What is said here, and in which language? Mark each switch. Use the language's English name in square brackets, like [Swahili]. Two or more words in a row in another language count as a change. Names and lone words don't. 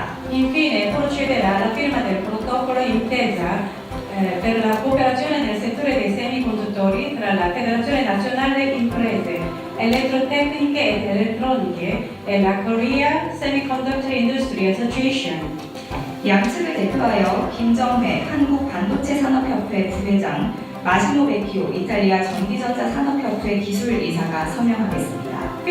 [Italian] Infine procederà la firma del protocollo intesa per la cooperazione nel settore dei semiconduttori tra la Federazione Nazionale Imprese Elettrotecniche ed Elettroniche e la Korea Semiconductor Industry Association. [Korean] 양측을 대표하여 김정회 한국반도체산업협회 부회장, 마시모 베키오 이탈리아 전기전자산업협회 기술이사가 서명하겠습니다.